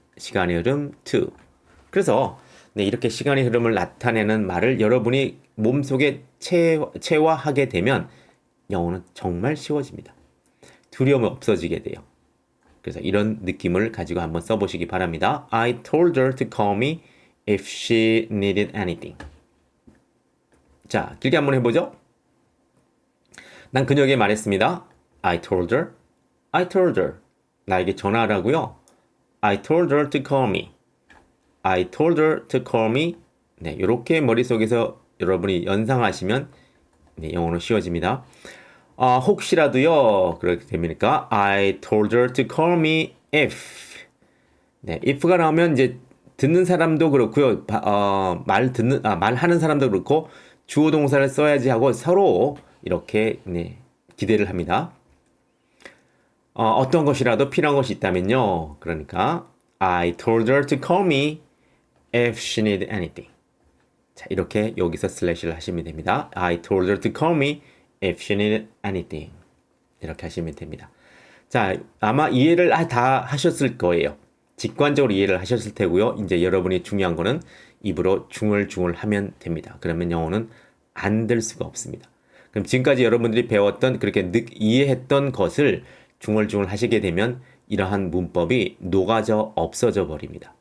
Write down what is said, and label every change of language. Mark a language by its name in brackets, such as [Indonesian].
[Korean] 시간의 흐름 2. 그래서 네, 이렇게 시간의 흐름을 나타내는 말을 여러분이 몸속에 체화하게 되면 영어는 정말 쉬워집니다. 두려움이 없어지게 돼요. 그래서 이런 느낌을 가지고 한번 써보시기 바랍니다. [English] I told her to call me if she needed anything. [Korean] 자, 길게 한번 해보죠. 난 그녀에게 말했습니다. [English] I told her. [Korean] 나에게 전화하라고요. [English] I told her to call me. I told her to call me. [Korean] 네, 이렇게 머릿속에서 여러분이 연상하시면 네, 영어로 쉬워집니다. 혹시라도요. 그렇게 됩니까? [English] I told her to call me if. [Korean] 네, if가 나오면 이제 듣는 사람도 그렇고요. 말하는 사람도 그렇고 주어 동사를 써야지 하고 서로 이렇게 네, 기대를 합니다. 어떤 것이라도 필요한 것이 있다면요. 그러니까 [English] I told her to call me if she needed anything. [Korean] 자, 이렇게 여기서 슬래시를 하시면 됩니다. [English] I told her to call me if she needed anything. [Korean] 이렇게 하시면 됩니다. 자, 아마 이해를 다 하셨을 거예요. 직관적으로 이해를 하셨을 테고요. 이제 여러분이 중요한 거는 입으로 중얼중얼 하면 됩니다. 그러면 영어는 안 될 수가 없습니다. 그럼 지금까지 여러분들이 배웠던 그렇게 이해했던 것을 중얼중얼 하시게 되면 이러한 문법이 녹아져 없어져 버립니다.